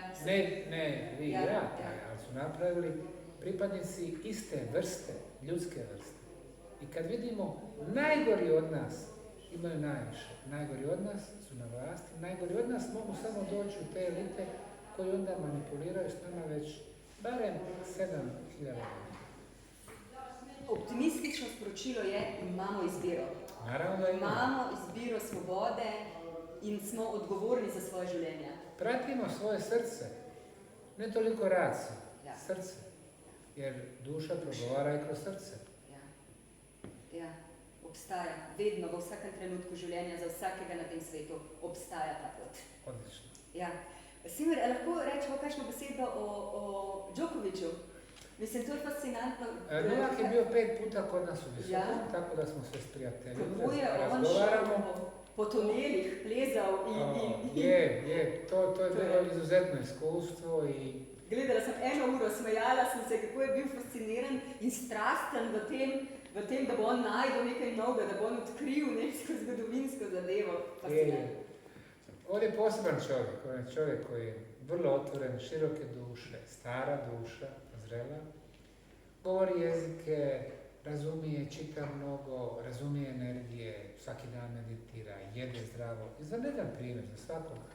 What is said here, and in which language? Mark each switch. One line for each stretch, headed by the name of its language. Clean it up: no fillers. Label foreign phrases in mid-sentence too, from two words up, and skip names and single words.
Bosnian: Ne vi i ja, ali su napravili pripadnici iste vrste, ljudske vrste. I kad vidimo najgori od nas imaju najviše, najgori od nas su na vlasti, najgori od nas mogu samo doći u te elite koji onda manipuliraju s nama već barem 7.000 godina.
Slovenian: Optimistično sporočilo je, imamo izbiro. Naravno da imamo izbiro svobode in smo odgovorni za svoje življenje.
Bosnian: Pratimo svoje srce, ne toliko raciju, srce, jer duša progovara i kroz srce.
Slovenian: Ja, obstaja, vedno, v vsakem trenutku življenja, za vsakega na tem svetu obstaja ta pot. Odlično. Ja. Simir, lahko rečemo kakšno besedo o Djokoviću?
Bosnian: Mislim, to je fascinantno. Novak je bio 5 puta kod nas u Visokom, tako da smo se sprijateljili.
Slovenian: Kako je on šel po tunelih, plezal i...
Bosnian: To je bilo izuzetno iskustvo i...
Slovenian: Gledala sem 1 uro, smejala sem se, kako je bil fasciniran in strasten v tem, da bo on najdel nekaj novega, da bo on odkril neko zgodovinsko zadevo.
Bosnian: On je poseban čovjek, on je čovjek koji je vrlo otvoren, široke duše, stara duša, zrela, govori jezike, razumije, čita mnogo, razumije energije, svaki dan meditira, jede zdravo i za jedan primjer, za svakoga.